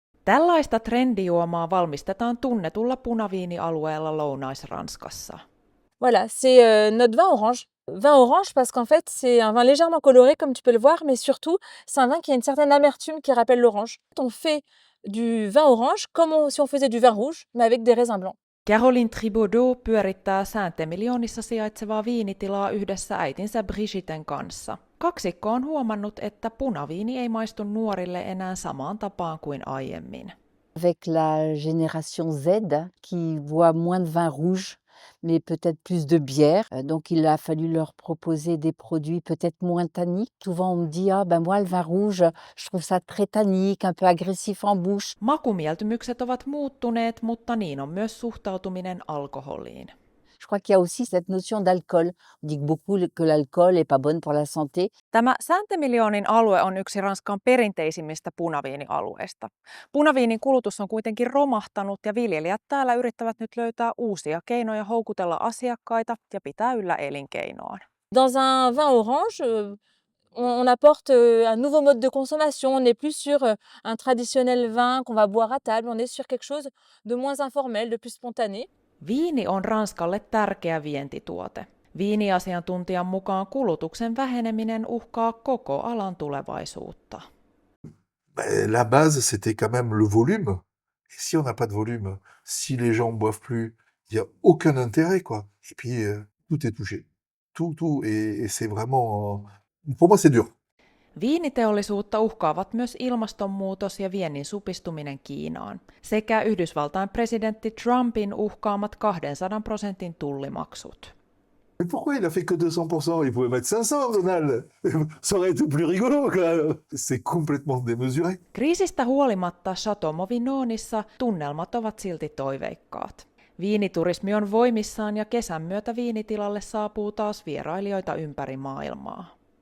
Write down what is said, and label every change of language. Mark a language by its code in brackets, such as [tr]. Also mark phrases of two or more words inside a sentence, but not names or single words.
[fi] Tällaista trendijuomaa valmistetaan tunnetulla punaviinialueella Lounais-Ranskassa. [fr] Voilà, c'est notre vin orange. Vin orange parce qu'en fait, c'est un vin légèrement coloré, comme tu peux le voir, mais surtout, c'est un vin qui a une certaine amertume qui rappelle l'orange. On fait du vin orange comme si on faisait du vin rouge, mais avec des raisins blancs. [fi] Caroline Tribaudot pyörittää Saint-Émilionissa sijaitsevaa viinitilaa yhdessä äitinsä Brigitten kanssa. Kaksikko on huomannut, että punaviini ei maistu nuorille enää samaan tapaan kuin aiemmin. [fr] Avec la génération Z qui boit moins de vin rouge, mais peut-être plus de bière. Donc il a fallu leur proposer des produits peut-être moins tanniques. Souvent on me dit ah ben moi le vin rouge, je trouve ça très tannique, un peu agressif en bouche. [fi] Makumieltymykset ovat muuttuneet, mutta niin on myös suhtautuminen alkoholiin. [fr] Je crois qu'il y a aussi cette notion d'alcool. On dit beaucoup que l'alcool est pas bonne pour la santé. [fi] Tämä Saint-Émilionin alue on yksi Ranskan perinteisimmistä punaviinialueista. Punaviinin kulutus on kuitenkin romahtanut ja viljelijät täällä yrittävät nyt löytää uusia keinoja houkutella asiakkaita ja pitää yllä elinkeinoaan. [fr] Dans un vin orange, on apporte un nouveau mode de consommation. On n'est plus sur un traditionnel vin qu'on va boire à table. On est sur quelque chose de moins informel, de plus spontané. [fi] Viini on Ranskalle tärkeä vientituote. Viiniasiantuntijan mukaan kulutuksen väheneminen uhkaa koko alan tulevaisuutta. [fr] La base, c'était quand même le volume. Et si on n'a pas de volume, si les gens boivent plus, il n'y a aucun intérêt, quoi. Et puis, tout est touché. Tout. Et c'est vraiment... pour moi, c'est dur. [fi] Viiniteollisuutta uhkaavat myös ilmastonmuutos ja viennin supistuminen Kiinaan, sekä Yhdysvaltain presidentti Trumpin uhkaamat 200% tullimaksut. [fr] Mais pourquoi il a fait que 200%? Il pouvait mettre 500, Donald. Ça aurait été plus rigolo, quand même. C'est complètement démesuré. [fi] Kriisistä huolimatta Château Mauvignonissa tunnelmat ovat silti toiveikkaat. Viiniturismi on voimissaan ja kesän myötä viinitilalle saapuu taas vierailijoita ympäri maailmaa.